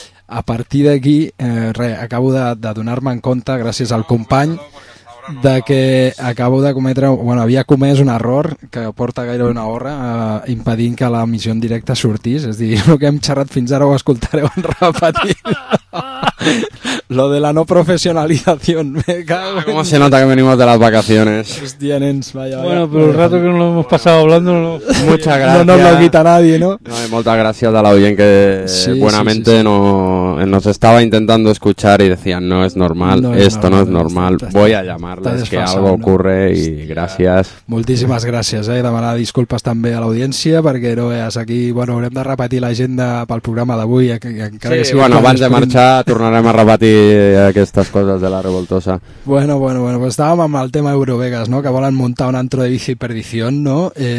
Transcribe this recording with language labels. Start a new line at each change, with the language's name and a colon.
Catalan: A partir d'aquí, acabo de donar-me en compte, gràcies al company, de que acabo de cometre, bueno, havia comès un error que porta gairebé una hora impedint que la missió en directe sortís, és a dir, el que hem xerrat fins ara ho escoltareu en repetit.
Spanish: Lo de la no profesionalización, me cago en... ¿Cómo se nota que venimos de las vacaciones? Hostia, nens, vaya. Bueno, pero el rato que nos lo hemos pasado hablando... No... Muchas gracias. No nos lo quita nadie, ¿no? No, muchas gracias a la oyente que sí, buenamente sí, sí, sí. No nos estaba intentando escuchar y decían, no es normal, no, esto no, no es normal, voy a llamarles que algo ocurre y gracias.
Catalan: Moltíssimes gràcies, eh? Demanar disculpes també a l'audiència perquè no veus aquí, bueno, haurem de repetir l'agenda pel programa d'avui. Sí, que bueno, abans de marxar tornarem a repetir aquestes coses de la revoltosa. Bueno, bueno, bueno, pues estàvem amb el tema Eurovegas, no? Que volen muntar
Spanish: un antro de bici perdición,
Catalan: no?